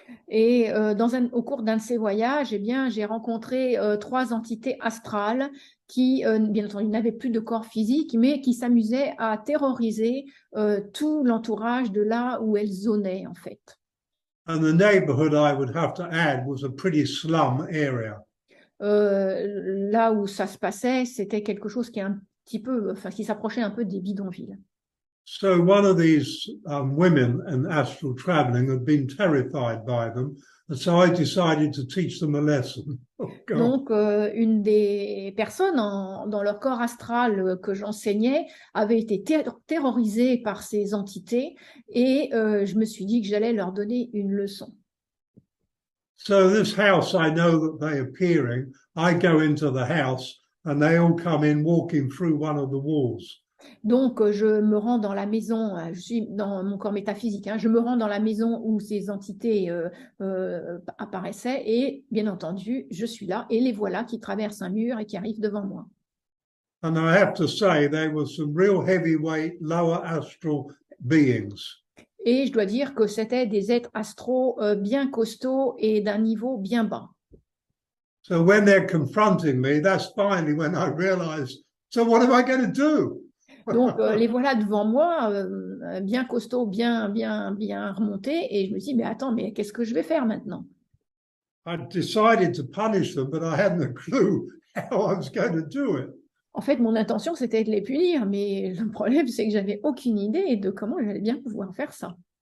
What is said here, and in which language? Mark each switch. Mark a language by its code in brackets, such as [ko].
[fr] Et au cours d'un de ces voyages, eh bien, j'ai rencontré 3 entités astrales qui, bien entendu, n'avaient plus de corps physique, mais qui s'amusaient à terroriser tout l'entourage de là où elles zonaient, en fait. [en] And the neighborhood, I would have to add, was a pretty slum area. [fr] là où ça se passait, c'était quelque chose qui est un petit peu, enfin, qui s'approchait un peu des bidonvilles. [en] So one of these women in astral traveling had been terrified by them, and so I decided to teach them a lesson. Oh God. [fr] Donc, une des personnes dans leur corps astral que j'enseignais avait été terrorisée par ces entités et je me suis dit que j'allais leur donner une leçon. [en] So this house, I know that they're appearing. I go into the house and they all come in walking through one of the walls. [fr] Donc, je me rends dans la maison, je suis dans mon corps métaphysique, hein, je me rends dans la maison où ces entités apparaissaient et, bien entendu, je suis là et les voilà qui traversent un mur et qui arrivent devant moi. [en] And I have to say, there were some real heavyweight lower astral beings. [fr] Et je dois dire que c'était des êtres astraux bien costauds et d'un niveau bien bas. [en] So when they're confronting me, that's finally when I realized, so what am I going to do? [fr] Donc, les voilà devant moi, bien costauds, bien remontés, et je me dis, mais attends, mais qu'est-ce que je vais faire maintenant? [en] I decided to punish them, but I hadn't a clue how I was going to do it. [fr] En fait, mon intention, c'était de les punir, mais le problème, c'est que j'avais aucune idée de comment j'allais bien pouvoir faire ça.